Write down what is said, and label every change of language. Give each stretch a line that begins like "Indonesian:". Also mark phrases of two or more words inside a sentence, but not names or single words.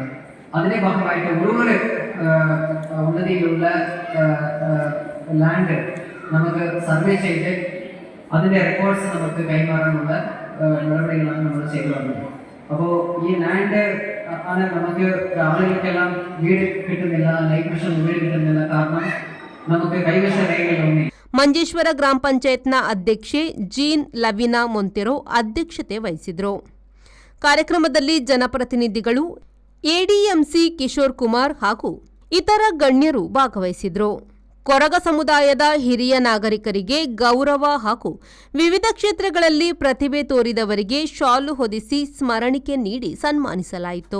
Malayalam: അതിന്റെ ഭാഗമായിട്ട് ഒരു ഉന്നതിയിലുള്ള ലാൻഡ് നമുക്ക് സർവേ ചെയ്ത് അതിന്റെ റെക്കോർഡ്സ് നമുക്ക് കൈമാറാനുള്ള നടപടികളാണ് നമ്മൾ ചെയ്തു വന്നത്. അപ്പോൾ ഈ ലാൻഡ് ആണ് നമുക്ക് ആളുകൾക്കെല്ലാം വീട് കിട്ടുന്നില്ല, ലൈഫ് മിഷൻ വീട് കിട്ടുന്നില്ല. കാരണം നമുക്ക് കൈവശ രേഖകളൊന്നും.
Kannada: ಮಂಜೇಶ್ವರ ಗ್ರಾಮ ಪಂಚಾಯತ್ನ ಅಧ್ಯಕ್ಷೆ ಜೀನ್ ಲವಿನಾ ಮೊಂತೆರೋ ಅಧ್ಯಕ್ಷತೆ ವಹಿಸಿದರು. ಕಾರ್ಯಕ್ರಮದಲ್ಲಿ ಜನಪ್ರತಿನಿಧಿಗಳು, ಎಡಿಎಂಸಿ ಕಿಶೋರ್ ಕುಮಾರ್ ಹಾಗೂ ಇತರ ಗಣ್ಯರು ಭಾಗವಹಿಸಿದರು. ಕೊರಗ ಸಮುದಾಯದ ಹಿರಿಯ ನಾಗರಿಕರಿಗೆ ಗೌರವ ಹಾಗೂ ವಿವಿಧ ಕ್ಷೇತ್ರಗಳಲ್ಲಿ ಪ್ರತಿಭೆ ತೋರಿದವರಿಗೆ ಶಾಲು ಹೊದಿಸಿ ಸ್ಮರಣಿಕೆ ನೀಡಿ ಸನ್ಮಾನಿಸಲಾಯಿತು.